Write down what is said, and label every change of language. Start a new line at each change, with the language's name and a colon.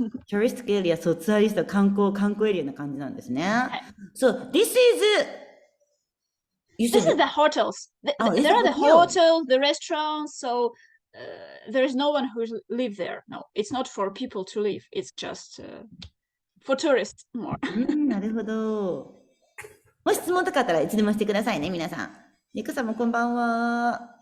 English: touristic area,
Japanese: そう、ツアリスト、観光エリアな感じなんですね。
English: So, this is the hotels. There are the hotels, the restaurants. So there is no one who live there. No, it's not for people to live. It's just for tourists more.
Japanese: なるほど。もし質問とかあったらいつでもしてくださいね、皆さん。ゆかさんもこんばんは。